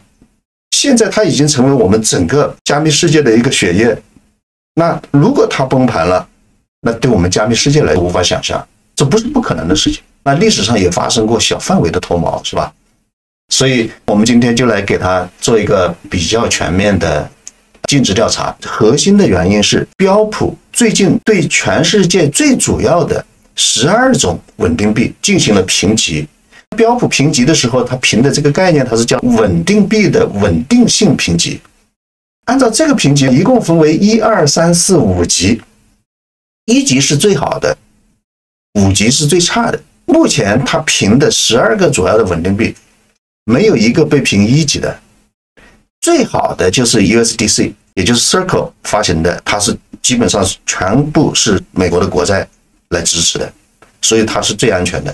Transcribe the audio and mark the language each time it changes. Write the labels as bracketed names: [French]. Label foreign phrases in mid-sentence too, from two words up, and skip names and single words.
[Chinese] 現在它已經成為我們整個加密世界的一個血液。那如果它崩盤了，那對我們加密世界來說無法想象，這不是不可能的事情。那歷史上也發生過小範圍的脫毛，是吧？所以我們今天就來給它做一個比較全面的盡職調查。核心的原因是標普最近對全世界最主要的12種穩定幣進行了評級。標普評級的時候，它評的這個概念，它是叫穩定幣的穩定性評級。按照這個評級，一共分為1、2、3、4、5級，1 級是最好的，5級是最差的。目前它評的12個主要的穩定幣，沒有一個被評1級的。最好的就是 USDC， 也就是 Circle 發行的，它是基本上全部是美國的國債來支持的，所以它是最安全的。